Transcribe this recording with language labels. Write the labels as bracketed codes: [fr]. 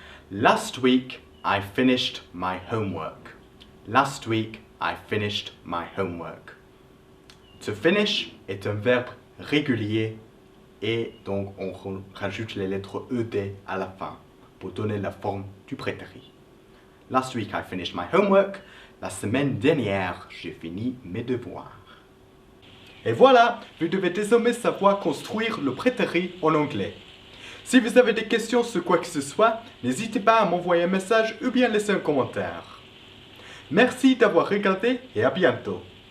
[en] Last week, I finished my homework. Last week, I finished my homework. [fr] To finish est un verbe régulier et donc on rajoute les lettres ED à la fin pour donner la forme du prétérit. [en] Last week, I finished my homework. [fr] La semaine dernière, j'ai fini mes devoirs. Et voilà, vous devez désormais savoir construire le prétérit en anglais. Si vous avez des questions sur quoi que ce soit, n'hésitez pas à m'envoyer un message ou bien laisser un commentaire. Merci d'avoir regardé et à bientôt.